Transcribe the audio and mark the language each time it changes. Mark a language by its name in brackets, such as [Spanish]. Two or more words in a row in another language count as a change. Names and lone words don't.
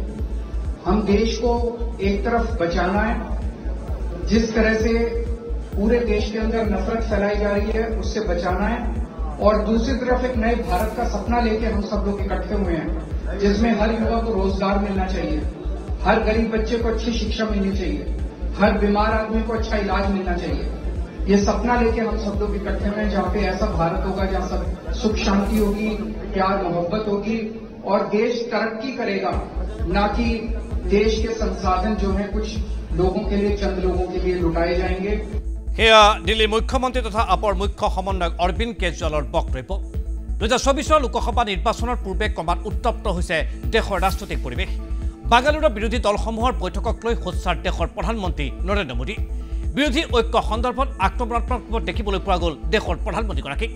[Hindi] हम देश को एक तरफ बचाना है, जिस तरह से पूरे देश के अंदर नफरत फैलाई जा रही है उससे बचाना है, और दूसरी तरफ एक नए भारत का सपना लेके हम सब लोग इकट्ठे हुए हैं, जिसमें हर युवा को रोजगार मिलना चाहिए, हर गरीब बच्चे को अच्छी शिक्षा मिलनी चाहिए, हर बीमार आदमी को अच्छा इलाज मिलना चाहिए। ये सपना लेके हम सब लोग इकट्ठे हुए हैं, जहां पे ऐसा भारत होगा जहां सब सुख शांति होगी, प्यार मोहब्बत होगी और देश तरक्की करेगा, ना कि देश के संसाधन जो है कुछ लोगों के लिए, चंद लोगों के लिए लुटाए जाएंगे। [Assamese] সেয়া দিল্লীৰ মুখ্যমন্ত্ৰী তথা আপৰ মুখ্য সমন্বয়ক অৰবিন্দ কেজৰিৱালৰ বক্তব্য। 2024 লোকসভা নিৰ্বাচনৰ পূৰ্বে ক্ৰমাৎ উত্তপ্ত হৈছে দেশৰ ৰাজনৈতিক পৰিৱেশ। বাংগালুৰুৰ বিৰোধী দলসমূহৰ বৈঠকক লৈ সোচ্চাৰ দেশৰ প্ৰধানমন্ত্ৰী নৰেন্দ্ৰ মোদী। বিৰোধী ঐক্য সন্দৰ্ভত আক্ৰমণাত্মক দেখিবলৈ পোৱা গ'ল দেশৰ প্ৰধানমন্ত্ৰীগৰাকীক।